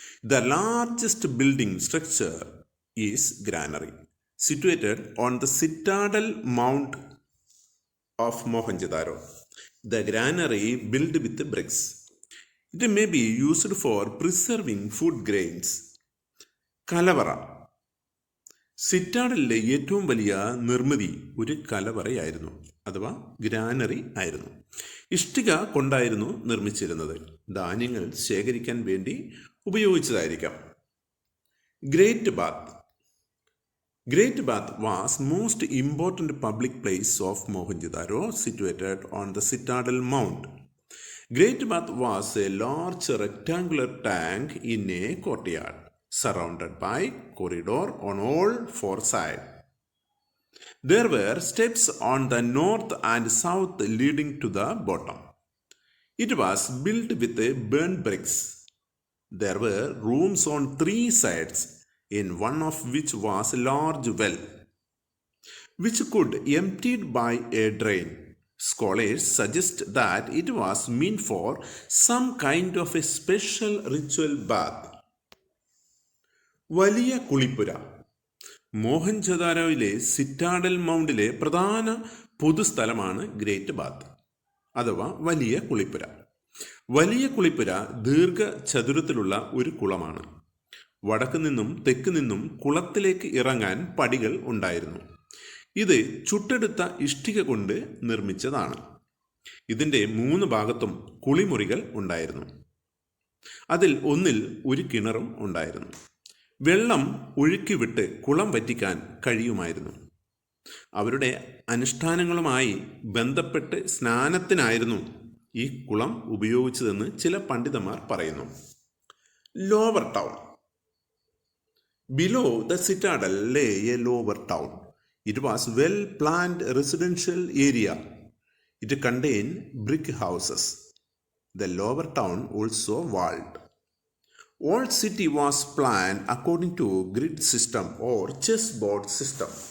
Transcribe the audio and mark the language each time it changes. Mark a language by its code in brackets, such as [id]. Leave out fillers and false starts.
[en] The largest building structure is granary, situated on the citadel mount of Mohenjo-daro. The granary built with bricks. It may be used for preserving food grains. [ml] കലവറ. സിറ്റാഡലിലെ ഏറ്റവും വലിയ നിർമ്മിതി ഒരു കലവറയായിരുന്നു, അഥവാ granary ആയിരുന്നു. ഇഷ്ടിക കൊണ്ടായിരുന്നു നിർമ്മിച്ചിരുന്നത്. ധാന്യങ്ങൾ ശേഖരിക്കാൻ വേണ്ടി ഉപയോഗിച്ചതായിരിക്കാം. [en] Great Bath was most important public place of Mohenjo-daro, situated on the citadel mount. Great Bath was a large rectangular tank in a courtyard, surrounded by corridor on all 4 sides. There were steps on the north and south leading to the bottom. It was built with burnt bricks. There were rooms on 3 sides, in one of which was a large well, which could be emptied by a drain. Scholars suggest that it was meant for some kind of a special ritual bath. [ml] വലിയ കുളിപ്പുര. മോഹൻജദാരോയിലെ citadel മൗണ്ടിലെ പ്രധാന പൊതുസ്ഥലമാണ് great bath അഥവാ വലിയ കുളിപ്പുര. വലിയ കുളിപ്പുര ദീർഘചതുരത്തിലുള്ള ഒരു കുളമാണ്. വടക്ക് നിന്നും തെക്ക് നിന്നും കുളത്തിലേക്ക് ഇറങ്ങാൻ പടികൾ ഉണ്ടായിരുന്നു. ഇത് ചുട്ടെടുത്ത ഇഷ്ടിക കൊണ്ട് നിർമ്മിച്ചതാണ്. ഇതിൻ്റെ 3 ഭാഗത്തും കുളിമുറികൾ ഉണ്ടായിരുന്നു. അതിൽ ഒന്നിൽ ഒരു കിണറും ഉണ്ടായിരുന്നു. വെള്ളം ഒഴുക്കിവിട്ട് കുളം വറ്റിക്കാൻ കഴിയുമായിരുന്നു. അവരുടെ അനുഷ്ഠാനങ്ങളുമായി ബന്ധപ്പെട്ട് സ്നാനത്തിനായിരുന്നു ഈ കുളം ഉപയോഗിച്ചതെന്ന് ചില പണ്ഡിതന്മാർ പറയുന്നു. [en] Lower town. Below the citadel lay a lower town. It was well-planned residential area. It contained brick houses. The lower town also walled. Old city was planned according to grid system or chessboard system.